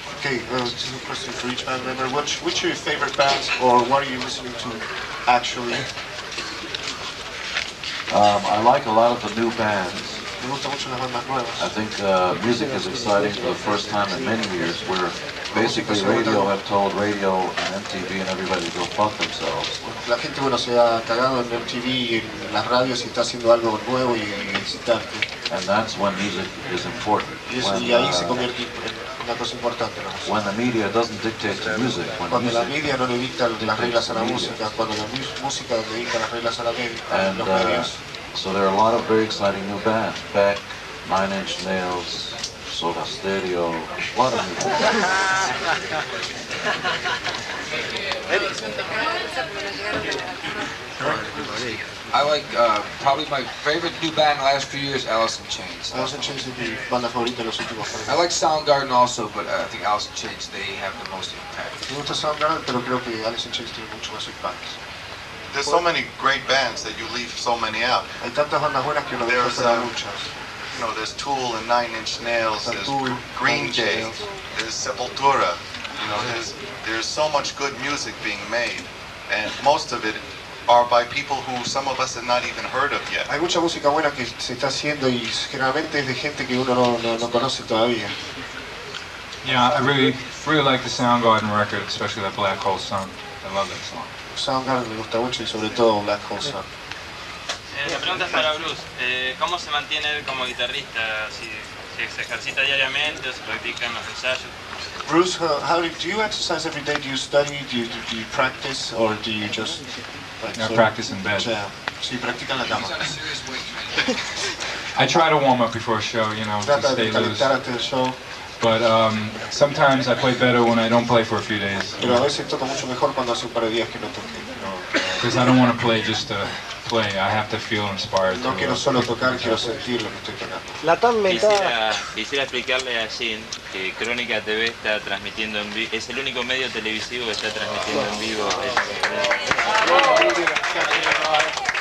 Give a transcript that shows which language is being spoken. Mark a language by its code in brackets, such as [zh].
[en] Okay, this is a question for each band member. Which are your favorite bands, or what are you listening to actually? I like a lot of the new bands. [es] Me gustan mucho las bandas nuevas. [en] I think music is exciting for the first time in many years, where basically radio have told radio and MTV and everybody to go fuck themselves. [es] La gente, bueno, se ha cagado en MTV y en las radios y está haciendo algo nuevo y excitante. [en] And that's when music is important. [es] Y ahí se convierte en una cosa importante. [en] When the media doesn't dictate the music, when [es] Cuando la [en] music, [es] media no le dicta las reglas a la música, cuando la música le dicta las reglas a [en] and [es] los medios. [en] so there are a lot of very exciting new bands. Beck, Nine Inch Nails, Soda Stereo, a lot of new bands. I like, probably my favorite new band in the last few years, Alice in Chains. [es] Alice in Chains es mi banda favorita de los últimos años. [en] I like Soundgarden also, but I think Alice in Chains, they have the most impact. [es] Me gusta Soundgarden, pero creo que Alice in Chains tiene mucho más impacto. [en] There's so many great bands that you leave so many out. [es] Hay tantas bandas buenas que uno deja fuera muchas. [en] There's Tool and Nine Inch Nails, there's Green Day, there's Sepultura. There's so much good music being made, and most of it are by people who some of us have not even heard of yet. [es] Hay mucha música buena que se está haciendo y generalmente es de gente que uno no conoce todavía. [en] Yeah, I really like the Soundgarden record, especially that Black Hole Sun. I love that song. [es] Soundgarden me gusta mucho y sobre todo Black Hole Sun. La pregunta es para Bruce. ¿Cómo se mantiene él como guitarrista? Si se ejercita diariamente o se practica en los ensayos. [en] Bruce, do you exercise every day? Do you study? Do you practice? Or do you just... I practice in bed. [es] Sí, practica en la cama. [en] I try to warm up before a show, to [es] Trata [en] stay [es] de [en] loose. [es] calentar antes del show. [en] But sometimes I play better when I don't play for a few days. [es] Pero a veces toco mucho mejor cuando hace un par de días que no toqué. [en] Because I don't want to play just to play. I have to feel inspired. [es] No quiero solo tocar, quiero sentir lo que estoy tocando. La tan mentada... Quisiera explicarle a Jim que Crónica TV está transmitiendo en vivo, es el único medio televisivo que está transmitiendo en vivo esa conferencia.